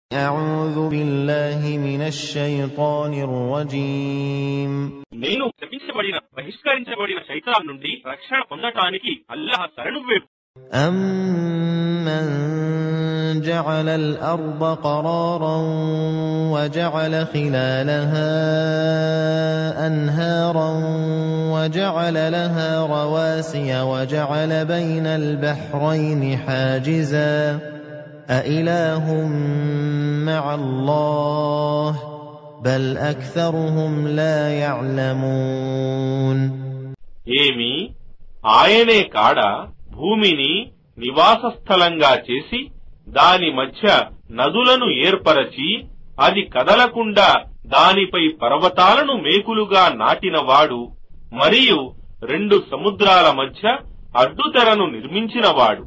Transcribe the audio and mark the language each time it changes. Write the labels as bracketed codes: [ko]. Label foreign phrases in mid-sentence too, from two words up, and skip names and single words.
[ar] أعوذ بالله من الشيطان الرجيم [te] నేను శపించబడిన బహిష్కరించబడిన శైతాన్ నుండి రక్షణ పొందటానికి అల్లాహ్ శరణు వేడు. [ar] أمن جعل الأرض قرارا وجعل خلالها أنهارا وجعل لها رواسي وجعل بين البحرين حاجزا أإله مع الله بل أكثرهم لا يعلمون. [te] ఏమి ఆయనే కాడ భూమిని నివాస స్థలంగా చేసి దాని మధ్య నదులను ఏర్పరచి అది కదలకుండా దానిపై పర్వతాలను మేకులుగా నాటినవాడు మరియు 2 సముద్రాల మధ్య అడ్డుతెరను నిర్మించినవాడు.